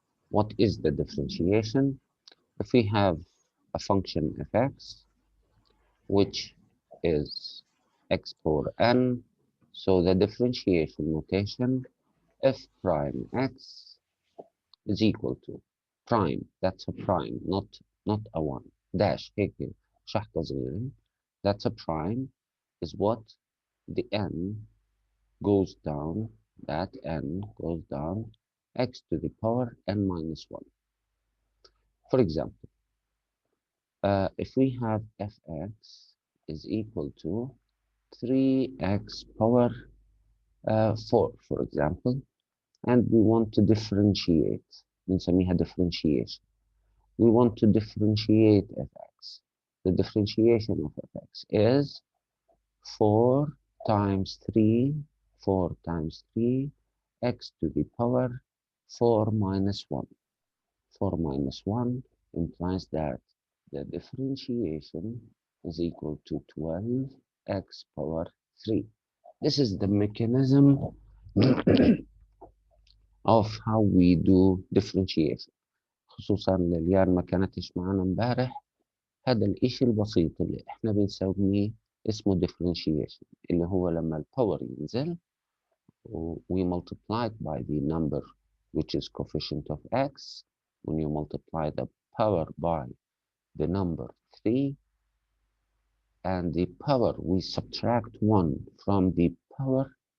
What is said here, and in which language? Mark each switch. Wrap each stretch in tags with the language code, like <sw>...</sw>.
<en>What is the differentiation? If we have a function f(x), which is x power n, so the differentiation notation f prime x is equal to prime. That's a prime, not a one. Dash</en> <ar>هيك شحطة صغيرة.</ar> <en>That's a prime is what the n goes down, that n goes down, x to the power n minus 1. For example, if we have fx is equal to 3x power 4, for example, and we want to differentiate,</en> <ar>بنسميها</ar> <en>differentiation. We want to differentiate fx. The differentiation of fx is 4 times 3, 4 times 3, x to the power 4 minus 1. 4 minus 1 implies that the differentiation is equal to 12x power 3. This is the mechanism of how we do differentiation.</en> <ar>خصوصا لليان ما كانتش معنا امبارح. هذا الاشي البسيط اللي احنا بنسميه اسمه differentiation، اللي هو لما الباور ينزل</ar> <en>we multiply it by the number which is coefficient of x. When you multiply the power by the number 3 and the power, we subtract 1 from the power.</en>